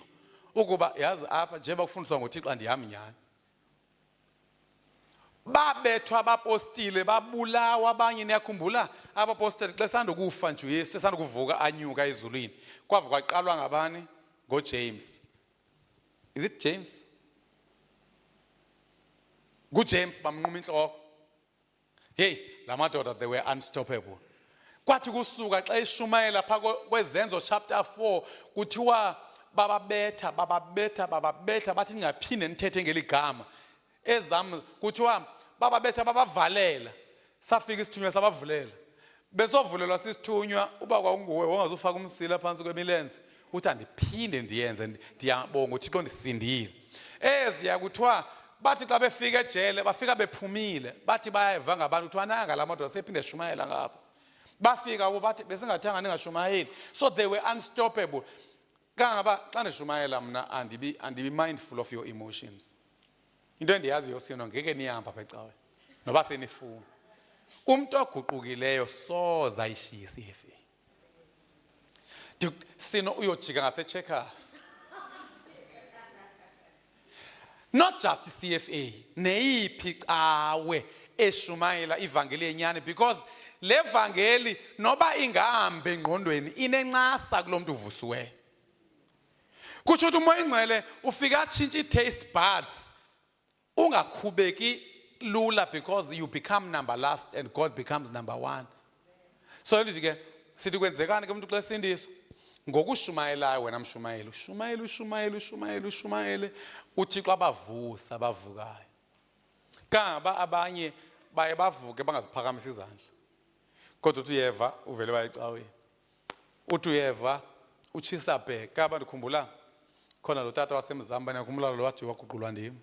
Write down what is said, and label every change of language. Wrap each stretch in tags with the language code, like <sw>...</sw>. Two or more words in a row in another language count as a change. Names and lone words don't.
<xh>Ukuba yazi apha njengoba kufundiswa ngoThixo andihambi nyani. Babethwa abapostile babulawa abanye. Niyakhumbula abapostile xa sandokufa nje uYesu sandokuvuka anyuka ezulwini kwavuka qaqalwa ngabani? NgoJames.</xh> <en>Is it James?</en> <xh>NguJames bamnquma inhloko. Hey, la madoda</xh> <en>they were unstoppable.</en> <xh>Kwathi kusuka xa eshumayela phaka kwezenzo chapter 4 kuthiwa bababetha bathi ningaphinde nithethe ngeligama. Ezam kuthiwa bababetha babavalela. Safika isithunywa sabavulela. Besovulelwa sisithunywa uba kwakunguwe wongazufaka umsila phansi kwemilenze. Uthi andiphinde ndiyenze ndiyabonga uThixo ndisindile. Eziya kuthiwa bathi xa befika ejele bafika bephumile. Bathi bayeva ngabantu kuthiwa nanga la madoda sephinde shumayela ngapha. Bafika kubo bathi besingathanga ningashumayeli.</xh> <en>So they were unstoppable.</en> <xh>Kangaba xa ndishumayela mna andibi</xh> <en>mindful of your emotions.</en> <xh>Into endiyaziyo sino ngeke nihamba apha ecaweni noba senifuna. Umuntu oguqukileyo soza ayishiye iCFA. Sino uyojika ngaseCheckers.</xh> <en>Not just</en> <xh>iCFA, neyiphi cawe eshumayela ivangeli yenyani because le vangeli noba ingahambe engqondweni inencasa kulo muntu uvusiweyo. kusho ukuthi umoya ingcwele ufika atshintshe</xh> <en>taste buds</en> <xh>ungakhubeki lula</xh> <en>because you become number last and God becomes number one.</en> <xh>So lithi ke sithi kwenzekani ke umuntu xa esindiswa ngokushumayelayo wena mshumayeli ushumayele uThixo abavusa bavukayo. Kangaba abanye baye bavuke bangaziphakamisa izandla. Kodwa uthi uyeva uvele bayicaweni. Uthi uyeva uchisa bheka kaba ndikhumbula khona lo tata wasemzamba ngikhumbula lo wathi waguqulwa ndim.</xh>